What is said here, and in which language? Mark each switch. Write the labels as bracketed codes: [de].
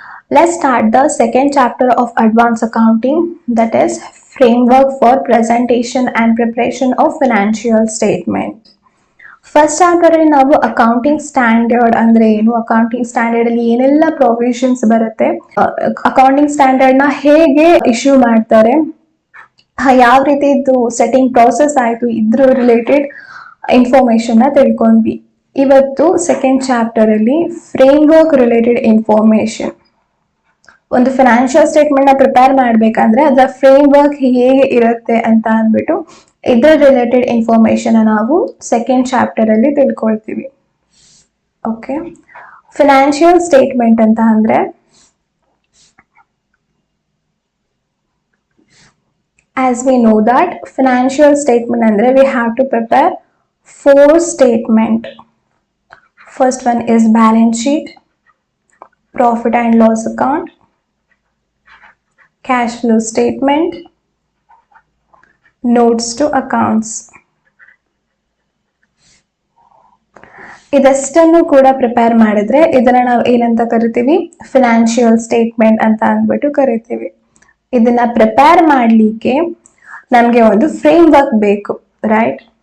[en] Let's start the second chapter of Advanced Accounting, that is Framework for Presentation and Preparation of Financial Statement. [kn] First chapter ಅಲ್ಲಿ ನಾವು accounting standard ಅಂದ್ರೆ ಏನು, accounting standard ಅಲ್ಲಿ ಏನೆಲ್ಲ provisions ಬರುತ್ತೆ, accounting standard ನ ಹೇಗೆ ಇಶ್ಯೂ ಮಾಡ್ತಾರೆ, ಯಾವ ರೀತಿ ಇದು ಸೆಟ್ಟಿಂಗ್ ಪ್ರೋಸೆಸ್ ಆಯ್ತು, ಇದ್ರ ರಿಲೇಟೆಡ್ ಇನ್ಫಾರ್ಮೇಶನ್ ನ ತಿಳ್ಕೊಂಡ್ವಿ. ಇವತ್ತು ಸೆಕೆಂಡ್ ಚಾಪ್ಟರ್ ಅಲ್ಲಿ ಫ್ರೇಮ್ ವರ್ಕ್ ರಿಲೇಟೆಡ್ ಇನ್ಫಾರ್ಮೇಶನ್. ಒಂದು ಫಿನಾನ್ಷಿಯಲ್ ಸ್ಟೇಟ್ಮೆಂಟ್ ನ ಪ್ರಿಪೇರ್ ಮಾಡ್ಬೇಕಂದ್ರೆ ಅದರ ಫ್ರೇಮ್ ವರ್ಕ್ ಹೇಗೆ ಇರುತ್ತೆ ಅಂತ ಅಂದ್ಬಿಟ್ಟು ಇದರ ರಿಲೇಟೆಡ್ ಇನ್ಫಾರ್ಮೇಶನ್ ನಾವು ಸೆಕೆಂಡ್ ಚಾಪ್ಟರ್ ಅಲ್ಲಿ ತಿಳ್ಕೊಳ್ತೀವಿ. [en] okay, financial statement [kn] ಅಂತ ಅಂದ್ರೆ [en] as we know that financial statement andre we have to prepare 4 statement. First one is balance sheet, profit and loss account, cash flow statement, notes to accounts. [kn] ಇದಷ್ಟನ್ನು ಕೂಡ prepare ಮಾಡಿದ್ರೆ ಇದನ್ನ ನಾವು ಏನಂತ ಕರಿತೀವಿ, financial statement ಅಂತ ಅಂದ್ಬಿಟ್ಟು ಕರಿತೀವಿ. ಇದನ್ನ ಪ್ರಿಪೇರ್ ಮಾಡ್ಲಿಕ್ಕೆ ನಮ್ಗೆ ಒಂದು ಫ್ರೇಮ್ ವರ್ಕ್ ಬೇಕು, ರೈಟ್?